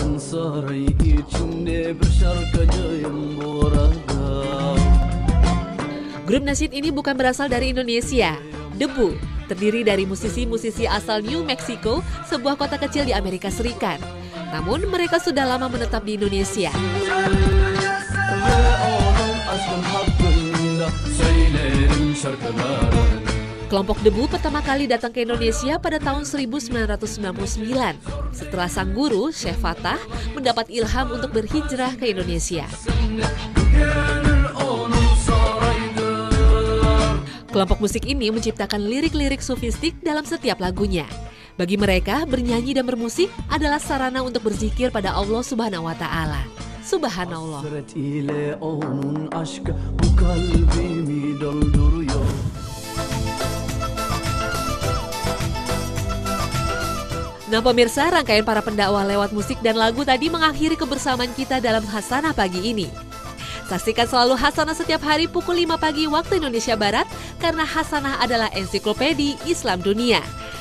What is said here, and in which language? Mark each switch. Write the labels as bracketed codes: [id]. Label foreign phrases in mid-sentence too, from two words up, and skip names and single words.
[tr] saray içinde bir şarkıcıyım burada. [id] Grup nasyid ini bukan berasal dari Indonesia. Debu terdiri dari musisi-musisi asal New Mexico, sebuah kota kecil di Amerika Serikat. Namun mereka sudah lama menetap di Indonesia. [tr] Ve onun aşkın hakkında söylerim şarkılarını. [id] Kelompok Debu pertama kali datang ke Indonesia pada tahun 1999 setelah sang guru, Syekh Fatah, mendapat ilham untuk berhijrah ke Indonesia. [tr] Gönül onun saraydır. [id] Kelompok musik ini menciptakan lirik-lirik sufistik dalam setiap lagunya. Bagi mereka, bernyanyi dan bermusik adalah sarana untuk berzikir pada Allah [ar] سبحانه وتعالى. [id] Subhanallah. [tr] Hasret ile onun aşkı bu kalbimi dolduruyor. [id] Nah pemirsa, rangkaian para pendakwah lewat musik dan lagu tadi mengakhiri kebersamaan kita dalam Hasanah pagi ini. Saksikan selalu Hasanah setiap hari pukul 5 pagi waktu Indonesia Barat, karena Hasanah adalah ensiklopedi Islam dunia.